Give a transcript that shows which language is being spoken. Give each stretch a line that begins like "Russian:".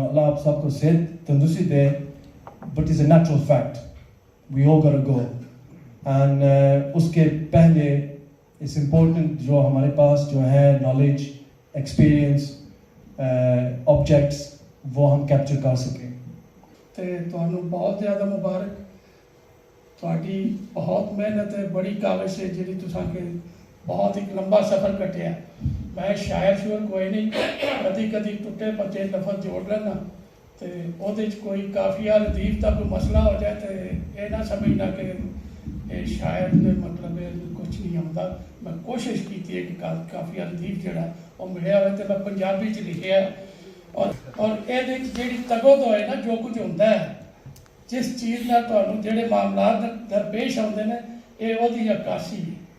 Urdu: اللہ آپ سب کو صحت تندرستی دے،
English: But is a natural fact we all got to go.
Urdu: And اس کے پہلے
English: it's important
Urdu: جو ہمارے پاس جو ہے نالج، ایکسپیرئنس، آبجیکٹس وہ ہم کیپچر کر سکیں.
Punjabi: تے تانوں بہت زیادہ مبارک. تہاڈی بہت محنت ہے، بڑی کاوش ہے جہی تساں کے بہت ایک لمبا سفر کٹیا. میں شاعر کوئی نہیں، کدی کدی ٹوٹے پچے لفظ جوڑ لینا، تے اودے وچ کوئی قافیہ ردیف دا کوئی مسئلہ ہو جائے تے یہ نہ سمجھنا کہ یہ شاعر دے مطلب کچھ نہیں آتا. میں کوشش کی ہے کہ قافیہ ردیف جڑا وہ ملیا ہوئے تے میں پنجابی چ لکھیا ہے.
Urdu: اور یہ جیڑی تگو تو ہے نا جو کچھ ہوتا ہے جس چیز نہ تمہیں جڑے معاملات درپیش آتے ہیں یہ وہی عکاسی ہے.